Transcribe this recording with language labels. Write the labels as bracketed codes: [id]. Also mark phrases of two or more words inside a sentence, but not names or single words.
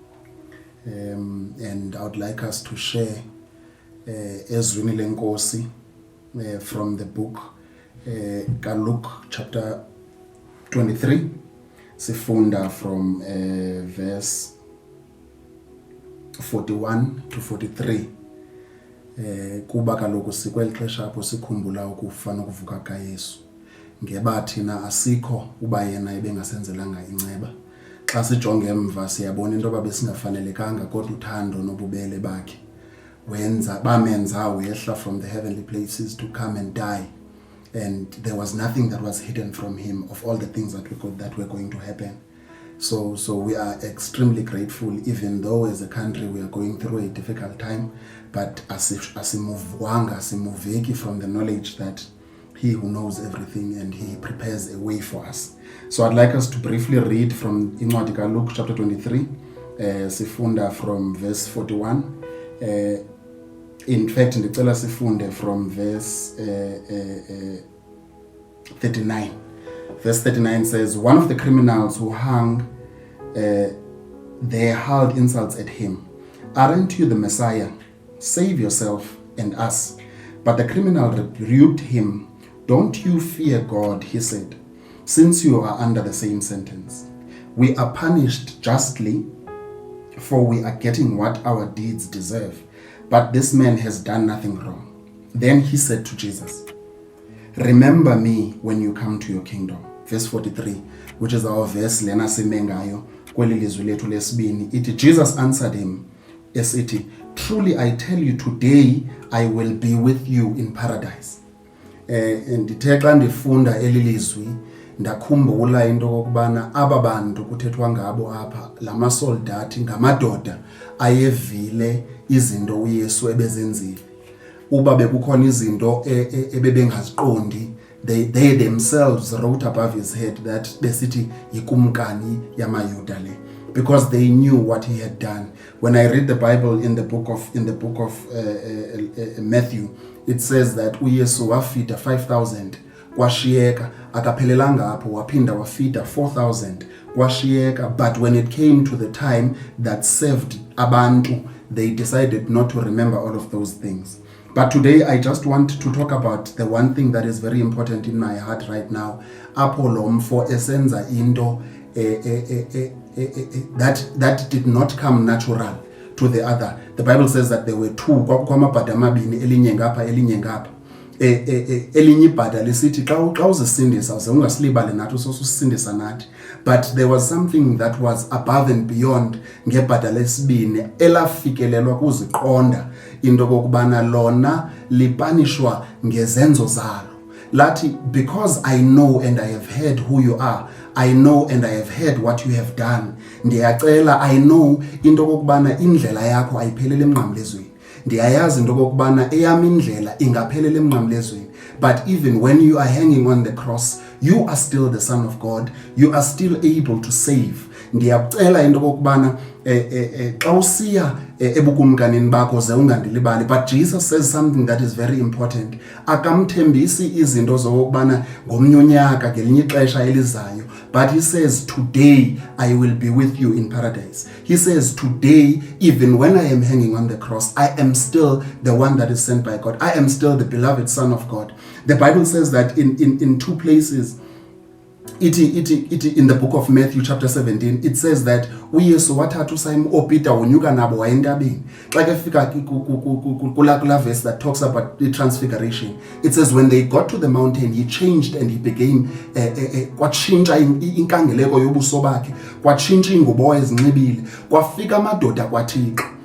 [en] And I would like us to share [xh] ezwini lenkosi [en] from the book Luke chapter 23. Sifunda from verse 41 to 43. [xh] Kuba kaloku sikweli xesha apho sikhumbula ukufa nokuvuka kaYesu. Ngeba thina asikho uba yena ebengasenzelanga inceba. Xa sijonge emva siyabona into babesingafanelekanga kodwa uthando nobubele bakhe wenza bamenza wehla [en] from the heavenly places to come and die, and there was nothing that was hidden from him of all the things that were going to happen. So we are extremely grateful, even though as a country we are going through a difficult time, but asimuveki from the knowledge that he who knows everything and he prepares a way for us. So I'd like us to briefly read from Luke chapter 23, sifunda from verse 41. In fact, [xh] ndicela sifunde [en] from verse 39. Verse 39 says, one of the criminals who hung, they hurled insults at him. Aren't you the Messiah? Save yourself and us. But the criminal rebuked him. Don't you fear God, he said, since you are under the same sentence. We are punished justly, for we are getting what our deeds deserve. But this man has done nothing wrong. Then he said to Jesus, remember me when you come to your kingdom. Verse 43, which is our verse [xh] lena simengayo kweli lizwi lethu lesibini. [en] Jesus answered him, esithi, truly I tell you, today I will be with you in paradise. [xh] Ndithe xa ndifunda elilizwi ndakhumbula into kokubana aba bantu kuthethwa ngabo apha lamasoldati ngamadoda ayevile izinto uYesu ebezenzile. Uba bekukhona izinto ebebengaziqondi, [en] they themselves wrote above his head that [xh] besithi yikumkani yamayuda le, [en] because they knew what he had done. When I read the Bible in the book of Matthew, it says that [xh] uYesu wafida 5,000 kwashiyeka, akaphelelanga apho waphinda wafida 4,000 kwashiyeka. [en] But when it came to the time that saved abantu, they decided not to remember all of those things. But today I just want to talk about the one thing that is very important in my heart right now. [xh] Apho lo mfo esenza into [en] that did not come natural to the other. The Bible says that there were two, [xh] kwamabhada amabini, elinye ngapha elinye ngapha. elinye ibhada lisithi xa uzisindisa uze ungasilibali nathi ususisindisa nathi. [en] But there was something that was above and beyond [xh] ngebhada lesibini elafikelelwa kuziqonda into kokubana lona lipanishwa ngezenzo zalo. Lathi, [en] because I know and I have heard who you are, I know and I have heard what you have done. [xh] Ndiyacela, [en] I know [xh] into kokubana indlela yakho ayiphelele emnqamlezweni. Ndiyayazi into kokubana eyam indlela ingaphelele emnqamlezweni. [en] But even when you are hanging on the cross, you are still the Son of God. You are still able to save. [xh] Ndiyacela into kokubana xa usiya ebukumkanini bakho ze ungandilibali. [en] But Jesus says something that is very important. [xh] Akamthembisi izinto zokubana ngomnye unyaka ngelinye ixesha elizayo. [en] But he says, today I will be with you in paradise. He says, today, even when I am hanging on the cross, I am still the one that is sent by God. I am still the beloved Son of God. The Bible says that in two places, in the book of Matthew chapter 17, it says that [xh] uYesu wathatha uSimon oPeter wonyuka nabo wayentabeni. Xa ke fika kula [en] verse that talks about the transfiguration, it says when they got to the mountain, he changed and he became [xh] kwatshintsha inkangeleko yobuso bakhe, kwatshintsha ingubo ezinxibile, kwafika amadoda kwaThixo.